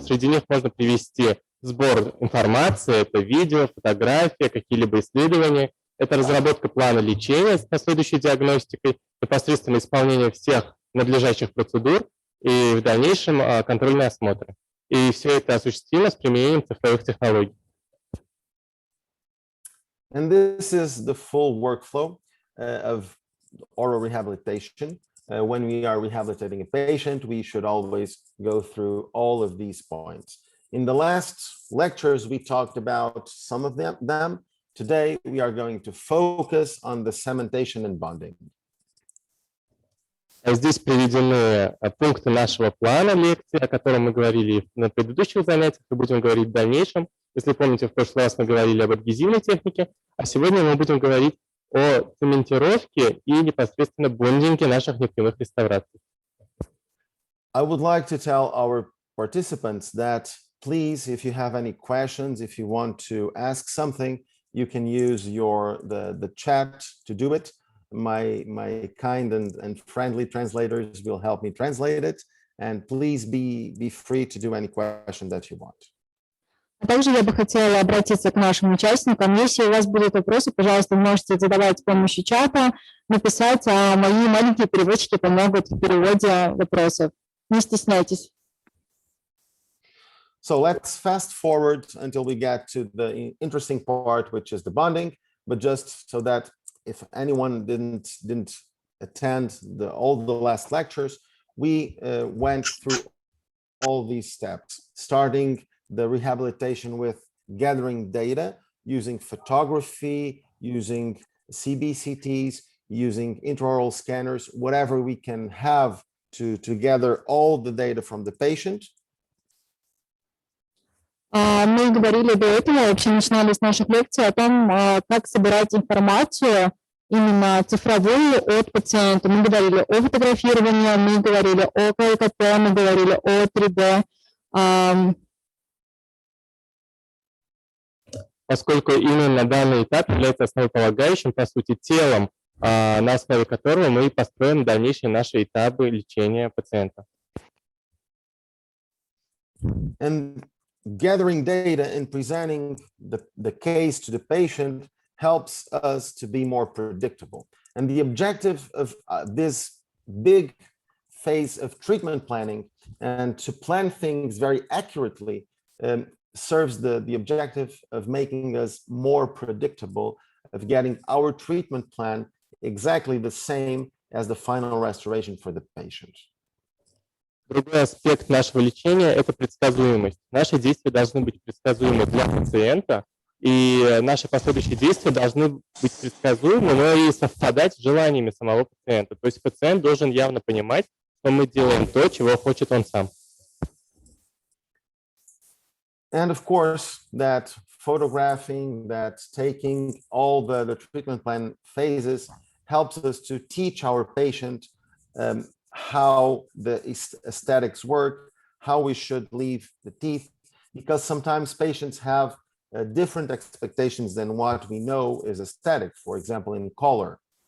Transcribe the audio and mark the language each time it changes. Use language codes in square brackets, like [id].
[ru] Среди них можно привести сбор информации, это видео, фотография, какие-либо исследования. Это разработка плана лечения с последующей диагностикой, непосредственно исполнение всех надлежащих процедур и в дальнейшем контрольные осмотры. И все это осуществимо с применением цифровых технологий. [en] And this is the full workflow of oral rehabilitation. When we are rehabilitating a patient, we should always go through all of these points. In the last lectures, we talked about some of them. Today, we are going to focus on the cementation and bonding. [ru] Здесь приведены пункты нашего плана лекции, о котором мы говорили на предыдущих занятиях, и будем говорить в дальнейшем. Если помните, в прошлый раз мы говорили об адгезивной технике, а сегодня мы будем говорить о цементировке и непосредственно бондинге наших непрямых реставраций. [en] I would like to tell our participants that please, if you have any questions, if you want to ask something, you can use the chat to do it. My kind and friendly translators will help me translate it. And please be free to do any question that you want. [ru] А также я бы хотела обратиться к нашим участникам. Если у вас будут вопросы, пожалуйста, можете задавать с помощью чата, написать, а мои маленькие переводчики помогут в переводе вопросов. Не стесняйтесь. [en] So let's fast forward until we get to the interesting part, which is the bonding. But just so that if anyone didn't attend all the last lectures, we went through all these steps, starting the rehabilitation with gathering data, using photography, using CBCTs, using intraoral scanners, whatever we can have to gather all the data from the patient. [ru] Мы говорили до этого, вообще начинали с наших лекций о том, как собирать информацию именно цифровую от пациента. Мы говорили о фотографировании, мы говорили о КЛКП, мы говорили о 3D. Поскольку именно данный этап является основополагающим, по сути, телом, на основе которого мы построим дальнейшие наши этапы лечения пациента. [en] And gathering data and presenting the case to the patient helps us to be more predictable. And the objective of this big phase of treatment planning, and to plan things very accurately serves the objective of making us more predictable, of getting our treatment plan exactly the same as the final restoration for the patient. [ru] Другой аспект нашего лечения – это предсказуемость. Наши действия должны быть предсказуемы для пациента, и наши последующие действия должны быть предсказуемы, но и совпадать с желаниями самого пациента. То есть пациент должен явно понимать, что мы делаем то, чего хочет он сам. [en] And of course, that photographing, that taking all the treatment plan phases helps us to teach our patient how the aesthetics work, how we should leave the teeth, because sometimes patients have different expectations than what we know is aesthetic, for example, in color.